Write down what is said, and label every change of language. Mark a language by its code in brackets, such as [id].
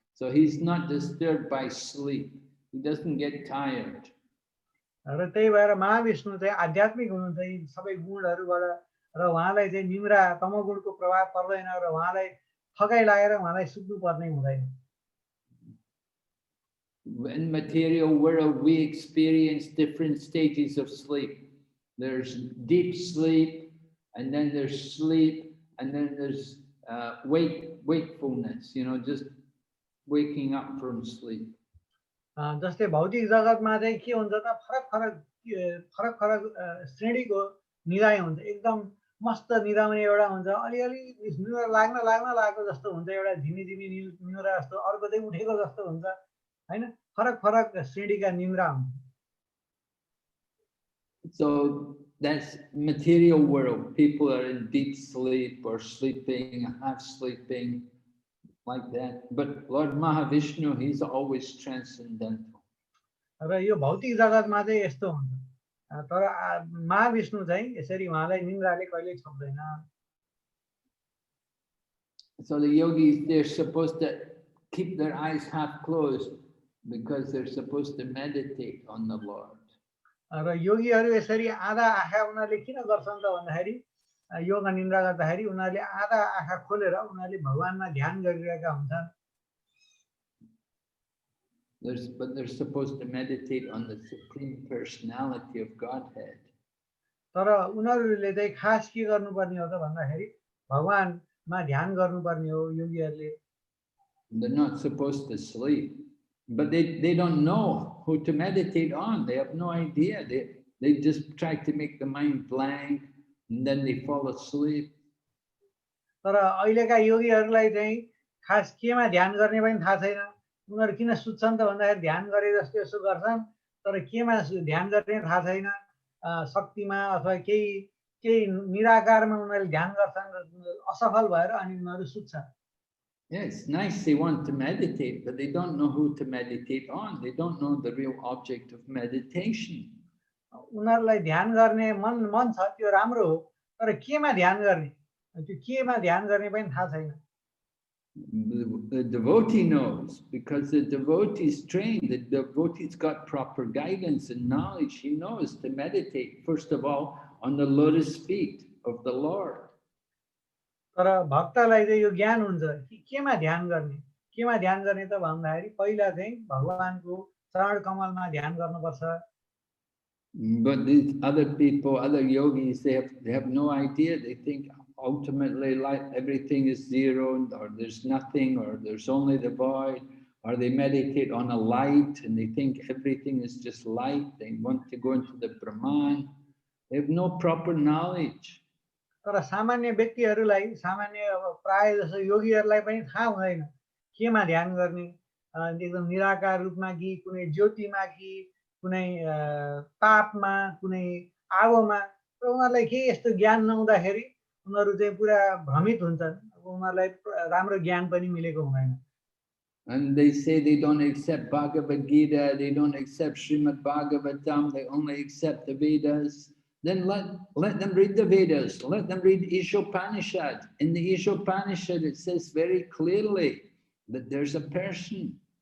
[en] So he's not disturbed by sleep. He doesn't get tired. [ne] र त्यही भएर महाविष्णु चाहिँ आध्यात्मिक हुनुहुन्छ यी सबै गुणहरूबाट र उहाँलाई चाहिँ निन्द्रा तमोगुणको प्रभाव पर्दैन र उहाँलाई थकाइ लागेर उहाँलाई सुत्नु पर्ने हुँदैन। [en] In material world, we experience different stages of sleep. There's deep sleep, and then there's sleep, and then there's wakefulness, just waking up from sleep. [ne] जस्तै भौतिक जगतमा चाहिँ के हुन्छ त फरक फरक श्रेणीको निदाय हुन्छ, एकदम मस्त निदाउने एउटा हुन्छ, अलिअलि निद्रा लाग्न लागेको जस्तो हुन्छ, एउटा झिमी निद्रा जस्तो, अर्को चाहिँ उठेको जस्तो हुन्छ हैन, फरक श्रेणीका निद्रा हुन्छ। [en] So that's material world. People are in deep sleep or sleeping, half sleeping, like that. But Lord Mahavishnu, he's always transcendental. [ne] र यो भौतिक जगतमा चाहिँ यस्तो हुन्छ तर महाविष्णु चाहिँ यसरी उहाँलाई निन्द्राले कहिल्यै छोड्दैन [en] So the yogis, they're supposed to keep their eyes half closed because they're supposed to meditate on the Lord. [ne] र योगीहरू यसरी आधा आँखा उनीहरूले किन गर्छन् त भन्दाखेरि योग निन्द्रा गर्दाखेरि उनीहरूले आधा आँखा खोलेर उनीहरूले भगवानमा ध्यान गरिरहेका हुन्छन् [en] But they're supposed to meditate on the Supreme Personality of Godhead. [ne] तर उनीहरूले चाहिँ खास के गर्नुपर्ने हो त भन्दाखेरि भगवानमा ध्यान गर्नुपर्ने हो योगीहरूले [en] They're not supposed to sleep, but they don't know who to meditate on. They have no idea. They just try to make the mind blank and then they fall asleep. [ne] तर अहिलेका योगीहरूलाई चाहिँ खास केमा ध्यान गर्ने पनि थाहा छैन उनीहरू किन सुत्छन् त भन्दाखेरि ध्यान गरे जस्तो यसो गर्छन् तर केमा ध्यान गर्ने थाहा छैन शक्तिमा अथवा केही केही निराकारमा उनीहरूले ध्यान गर्छन् असफल भएर अनि उनीहरू सुत्छन् [en] Yes, nice they want to meditate, but they don't know who to meditate on. They don't know the real object of meditation. [ne] उनीहरूलाई ध्यान गर्ने मन छ त्यो राम्रो हो तर केमा ध्यान गर्ने त्यो केमा ध्यान गर्ने पनि थाहा छैन [en] The devotee knows because the devotee's trained, the devotee's got proper guidance and knowledge. He knows to meditate, first of all, on the lotus feet of the Lord. [ne] तर भक्तलाई चाहिँ यो ज्ञान हुन्छ कि केमा ध्यान गर्ने त भन्दाखेरि पहिला चाहिँ भगवानको चरण कमलमा ध्यान गर्नुपर्छ [en] But these other people, other yogis, they have no idea. They think ultimately like everything is zero, or there's nothing, or there's only the void, or they meditate on a light and they think everything is just light. They want to go into the Brahman. They have no proper knowledge. [ne] तर सामान्य व्यक्तिहरूलाई सामान्य प्राय जसो योगीहरूलाई पनि थाहा हुँदैन केमा ध्यान गर्ने एकदम निराकार रूपमा कि कुनै ज्योतिमा कि कुनै तापमा कुनै आगोमा र उनीहरूलाई केही यस्तो ज्ञान नहुँदाखेरि उनीहरू चाहिँ पुरा भ्रमित हुन्छन् उनीहरूलाई राम्रो ज्ञान पनि मिलेको हुँदैन [en] And they say they don't accept Bhagavad Gita, they don't accept Srimad Bhagavatam, they only accept the Vedas. Then let them read the Vedas, let them read Ishopanishad. In the Ishopanishad it says very clearly that there's a person.